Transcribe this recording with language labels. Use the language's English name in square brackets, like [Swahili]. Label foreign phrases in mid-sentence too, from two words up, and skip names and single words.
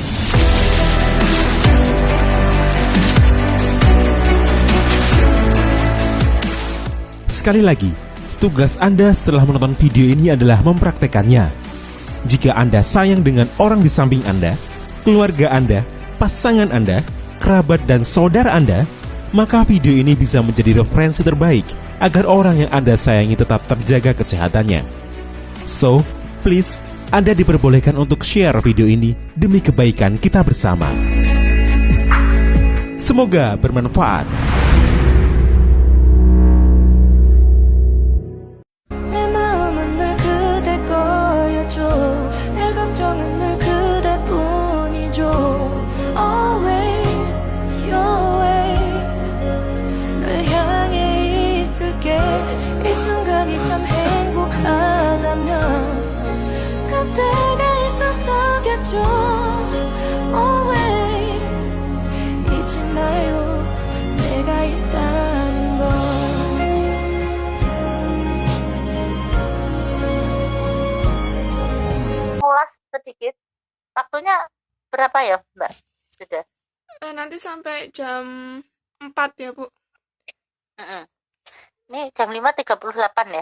[Indonesian] Sekali lagi, tugas Anda setelah menonton video ini adalah mempraktekannya. Jika Anda sayang dengan orang di samping Anda, keluarga Anda, pasangan Anda, kerabat dan saudara Anda, maka video ini bisa menjadi referensi terbaik agar orang yang Anda sayangi tetap terjaga kesehatannya. [English] So, please, [Indonesian] Anda diperbolehkan untuk share video ini demi kebaikan kita bersama. Semoga bermanfaat. [Korean] 내 마음은 늘 그대 거였죠. 내 걱정은 늘 그대뿐이죠. [English] Always your way. [Korean] 널 향해 있을게. 이 순간이 참 행복하다면 그대가 있어서겠죠. Always 잊지 마요. 내가 있다는 걸. [Indonesian] Ulas sedikit. Waktunya berapa ya, Mbak? Sudah. Nanti sampai jam 4 ya Bu. Mm-mm. Ini jam 5.38 ya?